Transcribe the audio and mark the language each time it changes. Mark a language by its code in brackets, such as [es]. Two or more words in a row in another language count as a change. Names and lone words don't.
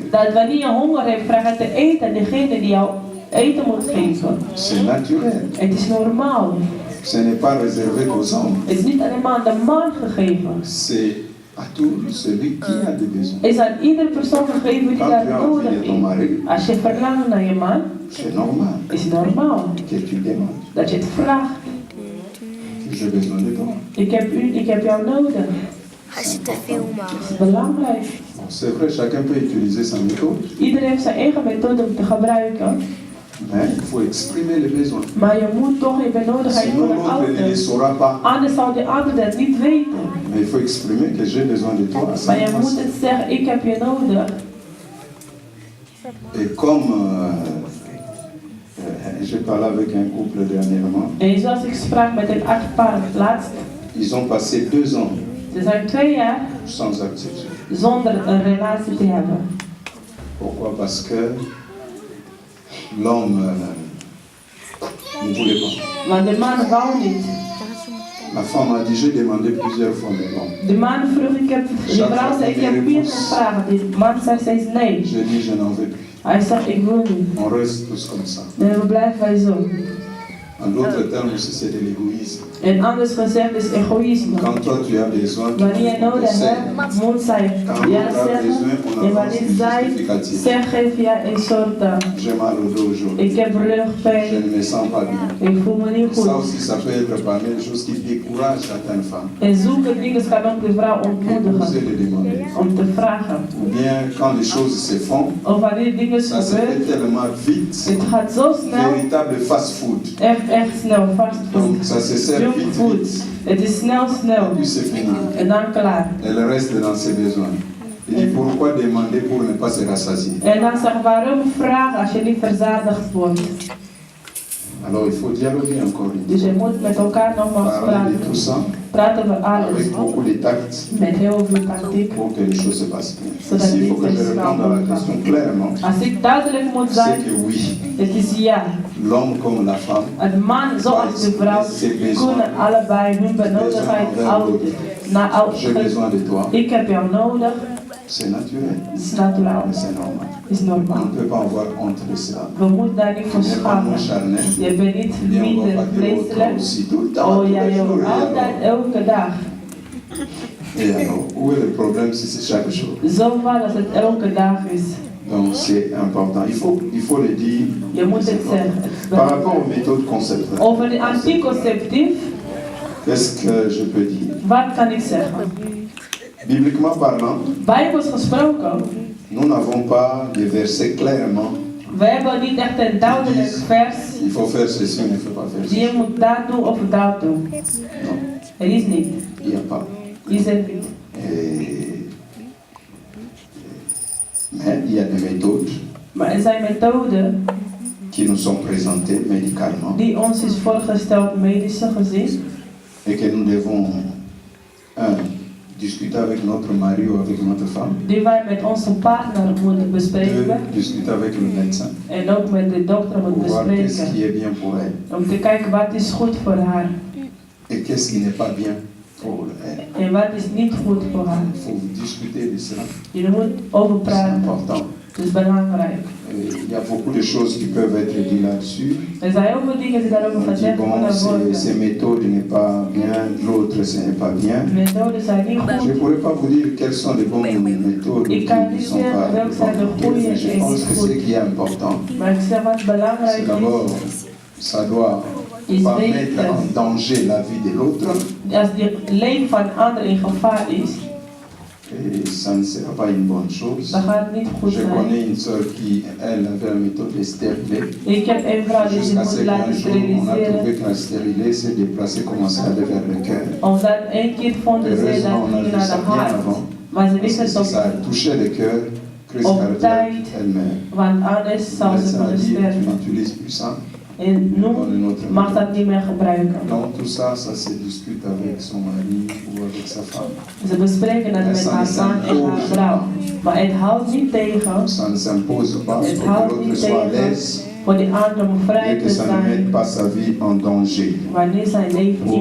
[nl] Dat wanneer je honger hebt, vraag het te eten aan degene die jou eten moet geven. [fr] C'est naturel. [nl] Het is normaal. [fr] Ce n'est pas réservé aux hommes. [nl] Het is niet alleen maar aan de man gegeven. [fr] C'est à tout celui qui a des besoins. [nl] Het is aan iedere persoon gegeven die [fr] Quand [nl] dat [fr] tu as [nl] nodig [fr] envie de ton [nl] heeft. [fr] mari, [nl] Als je verlangt naar je man, [fr] c'est normal [nl] is het normaal [fr] que tu demandes. [nl] dat je het vraagt. [fr] J'ai besoin de toi. [nl] Ik heb jou nodig. Hij zit te filmen. Dat is belangrijk. [fr] Bon, c'est vrai, chacun peut utiliser sa méthode, [nl] Iedereen heeft zijn eigen methode om te gebruiken. [fr] mais il faut exprimer les besoins. [nl] Maar je moet toch je benodigdheid [fr] Sinon [nl] voor de [fr] l'autre ne les [nl] ander. [fr] saura pas. [nl] Anders zou de ander dat niet weten. [fr] Mais il faut exprimer que j'ai besoin de toi. [nl] Maar je moet het zeggen, ik heb je nodig. [fr] Et comme j'ai parlé avec un couple dernièrement, [nl] En zoals ik sprak met een echtpaar laatst, [fr] ils ont passé 2 ans [nl] ze zijn 2 jaar [fr] sans acte sexuel. [nl] zonder een relatie te hebben. [fr] Pourquoi? Parce que l'homme ne voulait pas. [nl] Want de man wou niet. [fr] La femme a dit, j'ai demandé plusieurs fois, mais bon. [nl] De man vroeg, de vrouw zei, ik heb 4 gevraagd. De man zei steeds nee. [fr] J'ai dit, je n'en veux plus. [nl] Hij zegt, ik wil niet. [fr] On reste tous comme ça. [nl] En we blijven wij zo. [fr] En d'autres termes, c'est de l'égoïsme. [nl] En anders gezegd is egoïsme. [fr] Quand toi tu as besoin, tu [nl] Wanneer je nodig hebt, moet zij ja zeggen. En wanneer zij zegt, geef jij een soort [fr] j'ai mal au dos aujourd'hui. [nl] ik heb [fr] Je [nl] rugpijn, [fr] ne me sens pas bien. [nl] ik voel me niet [fr] Ça [nl] goed. [fr] aussi, ça peut être parmi les choses qui découragent certaines femmes. [nl] En zulke dingen kan ook de vrouw [fr] Vous [nl] ontmoedigen [fr] le demander. [nl] om te vragen. [fr] Ou bien quand les choses se font, [nl] Of wanneer dingen [fr] ça se fait [nl] gebeuren, [fr] tellement vite. [nl] het gaat zo snel, [fr] Véritable fast-food. [nl] echt snel, fastfood, [fr] Donc ça se sert vite, [nl] junkfood. [fr] vite. [nl] Het is snel, [fr] Et puis c'est fini. [nl] en dan klaar. [fr] Elle reste dans ses besoins. Il dit pourquoi demander pour ne pas se rassasier? [nl] En dan zeg waarom vragen als je niet verzadigd wordt. [fr] Alors il faut dialoguer encore une [nl] Dus [fr] fois. [nl] je moet met elkaar nogmaals [fr] Parler de tout [nl] praten. [fr] ça [nl] Praten over alles. [fr] avec beaucoup de tact [nl] Met heel veel tactiek. [fr] pour que les choses se passent bien. [nl] Zodat [fr] Ici, il faut que [nl] dit [fr] je réponde à la question clairement. [nl] Als ik duidelijk moet [fr] C'est [nl] zijn, [fr] que oui, [nl] het is ja. [fr] l'homme comme la femme, [nl] Een man zoals de vrouw kunnen allebei hun benodigdheid uiten. [fr] j'ai besoin de toi, [nl] Ik heb jou nodig, [fr] c'est naturel, [nl] het is natuurlijk, [fr] c'est normal. [nl] is [fr] On [nl] normaal. [fr] ne peut pas avoir honte de cela. [nl] We moeten daar niet voor [fr] Tu n'es pas moins [nl] schamen. [fr] charnel, [nl] Je bent niet [fr] bien on va [nl] minder [fr] pas dire autre [nl] vleeselijk. [fr] aussi tout le temps, [nl] Oh [fr] tous [nl] ja, [fr] les jours, [nl] joh, [fr] et [nl] altijd, [fr] alors. [nl] elke dag. [fr] Et alors, où est le problème si c'est chaque jour? [nl] Zo waar als het elke dag is. [fr] Donc c'est important, il faut le dire. [nl] Je moet het zeggen. Het is [fr] Par rapport [nl] belangrijk. [fr] aux méthodes conceptuelles, [nl] Over de anticonceptief, [fr] qu'est-ce que je peux dire? [nl] wat kan ik zeggen? [fr] Bibliquement parlant, [nl] Bijbels gesproken, [fr] nous n'avons pas de versets clairement. [nl] we hebben niet echt een duidelijk vers [fr] Il faut faire ceci, il ne faut pas faire [nl] die je [fr] ceci. [nl] moet dat doen of dat doen. [fr] Non, [nl] Er is niet. [fr] il n'y a pas. [nl] Is het niet. [fr] Mais il y a des méthodes [nl] Maar er zijn methoden [fr] qui nous sont présentées médicalement [nl] die ons is voorgesteld medische gezien. [fr] et que nous devons, discuter avec notre mari ou avec notre femme, [nl] Die wij met onze partner moeten bespreken. [fr] discuter avec le médecin [nl] En ook met de dokter [fr] pour [nl] moeten [fr] voir qu'est-ce [nl] bespreken. [fr] qui est bien pour elle [nl] Om te kijken wat is goed voor haar. [fr] et qu'est-ce qui n'est pas bien pour elle. [nl] En wat is niet goed voor haar. [fr] Il faut discuter de cela, [nl] Je moet over [fr] c'est [nl] praten. [fr] important. [nl] Dat is belangrijk. [fr] Il y a beaucoup de choses qui peuvent être dites là-dessus. [nl] Er zijn heel veel dingen die daarover [fr] On dit [nl] gezegd [fr] bon, [nl] kunnen worden. [fr] ces méthodes n'est pas bien, l'autre ce n'est pas bien. [nl] Methoden zijn niet [fr] Je ne [nl] goed. [fr] pourrais pas vous dire quelles sont les bonnes méthodes qui [nl] Ik kan [fr] ne [nl] niet [fr] sont [nl] zeggen [fr] pas [nl] welke zijn de [fr] bonnes. [nl] goede [fr] Mais je [nl] en [fr] pense [nl] niet [fr] que ce [nl] goed. [fr] qui est important, [nl] Maar ik zeg wat [fr] c'est [nl] belangrijk [fr] d'abord, ça doit [nl] is [fr] pas [nl] weten [fr] mettre en danger la vie de l'autre [nl] als het leven van een ander in gevaar is. [fr] Et ça ne sera pas une bonne chose. [nl] Dat gaat niet goed [fr] Je [nl] zijn. [fr] connais une sœur qui, elle, avait la méthode de stérilet. [nl] Ik heb een vrouw die zich [fr] Jusqu'à [nl] moet [fr] ce [nl] laten [fr] qu'un jour, on a trouvé [nl] steriliseren. [fr] que la stérilet s'est déplacée, commençait à aller vers le cœur. [nl] Omdat één keer vonden ze dat [fr] Heureusement, on a [nl] ging [fr] vu [nl] naar [fr] ça [nl] de [fr] bien [nl] hart. [fr] avant. [nl] Maar ze [fr] Parce que [nl] wisten [fr] si [nl] toch [fr] ça a touché le cœur, crise [nl] op [fr] cardiaque, [nl] tijd, [fr] elle meurt. [nl] want anders [fr] Le [nl] zou ze [fr] médecin a [nl] kunnen [fr] dit, tu [nl] sterven. [fr] n'utilises plus ça. [nl] En nu [fr] Dans une autre [nl] mag [fr] méthode. [nl] dat niet meer gebruiken. [fr] Donc tout ça, ça se discute avec son mari ou avec sa femme. [nl] Ze bespreken het met haar man en haar vrouw. Maar het houdt niet tegen [fr] Ça ne s'impose pas [nl] Het [fr] pour que [nl] houdt [fr] l'autre [nl] niet [fr] soit à [nl] tegen [fr] l'aise [nl] voor die ander om vrij [fr] et que [nl] te [fr] ça ne mette [nl] zijn [fr] pas sa vie en danger [nl] wanneer zijn leven in